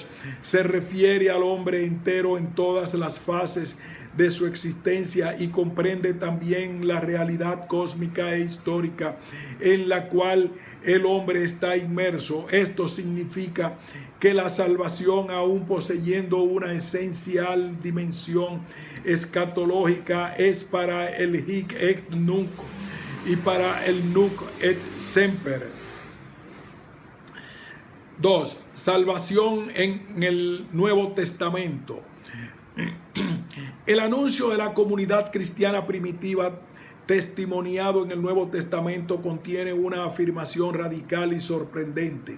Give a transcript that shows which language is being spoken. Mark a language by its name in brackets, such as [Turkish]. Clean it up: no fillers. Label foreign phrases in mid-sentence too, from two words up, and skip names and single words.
[Spanish] Se refiere al hombre entero en todas las fases de su existencia y comprende también la realidad cósmica e histórica en la cual el hombre está inmerso. Esto significa que la salvación, aún poseyendo una esencial dimensión escatológica, es para el [Latin] hic et nunc [Spanish] y para el [Latin] nunc et semper. [Spanish] 2. Salvación en el Nuevo Testamento. El anuncio de la comunidad cristiana primitiva testimoniado en el Nuevo Testamento contiene una afirmación radical y sorprendente.